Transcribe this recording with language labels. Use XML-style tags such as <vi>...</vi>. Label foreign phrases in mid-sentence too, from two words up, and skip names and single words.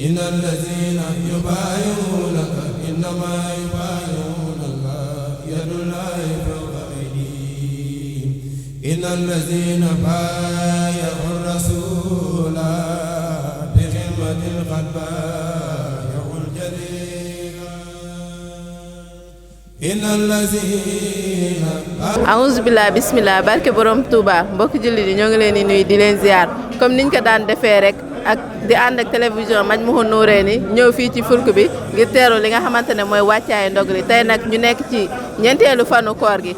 <ar>إن الذين يبايعونك إنما يبايعون الله يد الله فوق أيديهم إن الذين بايعوا الرسول بخدمة قد بايعوا الجليل إن الذين أعوذ بالله بسم الله</ar> <wo>barke borom Touba mbokki jullit yi ñoo ngi leen di nuyu di leen ziar comme niñ ko daan defee rek ak di ànd ak télévision Majmahun Nurayni ñëw fii ci fulk bi ngir teeru li nga xamante ne mooy wàccaayu ndog li tey nag ñu nekk ci ñeenteelu fanu koor gi.</wo>